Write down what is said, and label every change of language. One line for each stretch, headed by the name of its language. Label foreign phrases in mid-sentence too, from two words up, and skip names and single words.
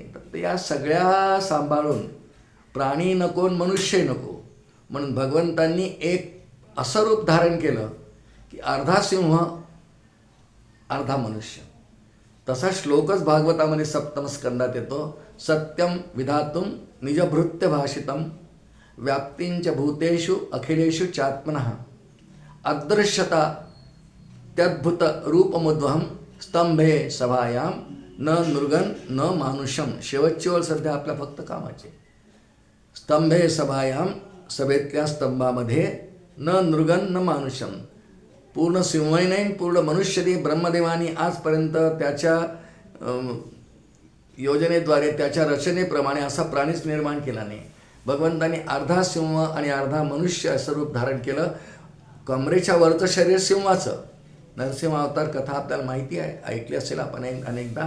Marathi: तर या सगळ्या सांभाळून प्राणी नको, मनुष्य नको, म्हणून भगवंतांनी एक असं रूप धारण केलं की अर्धा सिंह अर्धा मनुष्य. तसा श्लोकच भागवतामध्ये 7म स्कंदात येतो.
Sanskrit: सत्यम विधातुम निजभृत्य भाषितम व्याप्तींच भूतेषु अखिलेषु चात्मनः अदृश्यता त्यद्भुत रूपमुद्वहम स्तंभे सभायाम न नृगन न मानुषम.
Marathi: शेवटची ओळ सध्या आपल्या फक्त कामाची.
Sanskrit: स्तंभे सभायाम,
Marathi: सभेतल्या स्तंभामध्ये,
Sanskrit: न नृगन न मानुषम,
Marathi: पूर्ण सिंहही नाही, पूर्ण मनुष्य नाही. ब्रह्मदेवानी आजपर्यंत त्याच्या योजनेद्वारे, त्याच्या रचनेप्रमाणे असा प्राणीच निर्माण केला नाही. भगवंतांनी अर्धा सिंह आणि अर्धा मनुष्य असं रूप धारण केलं. कमरेच्या वरचं शरीर सिंहाचं, नरसिंह अवतार कथा आपल्याला माहिती आहे, ऐकली असेल आपण अनेकदा.